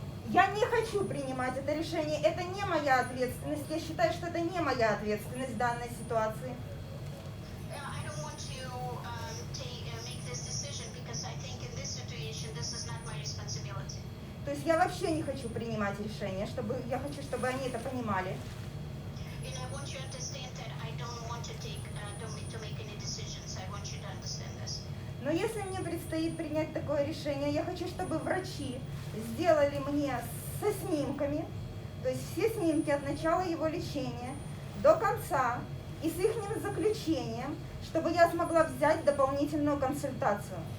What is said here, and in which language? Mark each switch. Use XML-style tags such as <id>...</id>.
<ru>я не хочу принимать это решение. Это не моя ответственность. Я считаю, что это не моя ответственность в данной ситуации.</ru> <en>I don't want to make this decision because I think in this situation, this is not my responsibility.</en> <ru>То есть я вообще не хочу принимать решение, я хочу, чтобы они это понимали.</ru> <en>And I want you to understand that I don't want to make any decisions. I want you to understand this.</en> <ru>Но если мне предстоит принять такое решение, я хочу, чтобы врачи сделали мне со снимками, то есть все снимки от начала его лечения до конца и с их заключением, чтобы я смогла взять дополнительную консультацию.</ru>